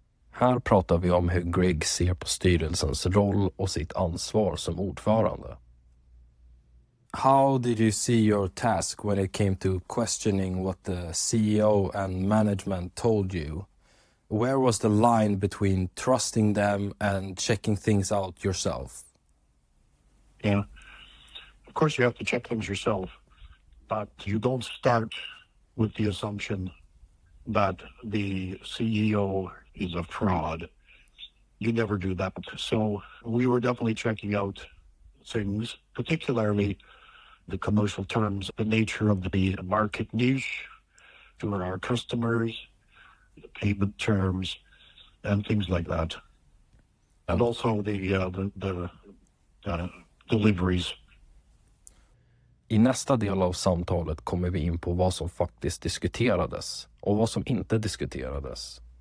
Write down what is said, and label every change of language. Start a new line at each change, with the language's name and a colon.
Swedish: Här pratar vi om hur Greg ser på styrelsens roll och sitt ansvar som ordförande.
English: How did you see your task when it came to questioning what the CEO and management told you? Where was the line between trusting them and checking things out yourself? Yeah, of course you have to check things yourself, but you don't start with the assumption that the CEO is a fraud. You never do that. So we were definitely checking out things, particularly the commercial terms, the nature of the market niche, who are our customers, the payment terms, and things like that. And also the deliveries.
Swedish: I nästa del av samtalet kommer vi in på vad som faktiskt diskuterades och vad som inte diskuterades.